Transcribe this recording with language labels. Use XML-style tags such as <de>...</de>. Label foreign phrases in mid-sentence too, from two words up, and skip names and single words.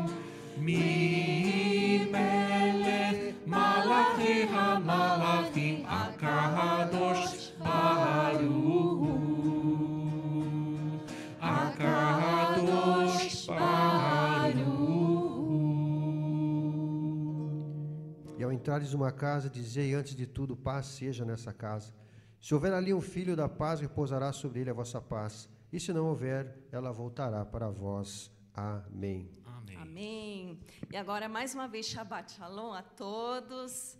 <he>מי מלך מלאכי המלאכים הקדוש ברוך הוא. הקדוש ברוך הוא.</he> <pt>E ao entrares numa casa, dizei antes de tudo, paz seja nessa casa. Se houver ali um filho da paz, repousará sobre ele a vossa paz. E se não houver, ela voltará para vós. Amém. Amém. Amém. E agora, mais uma vez,</pt> <he>שבת שלום</he> <pt>a todos.</pt>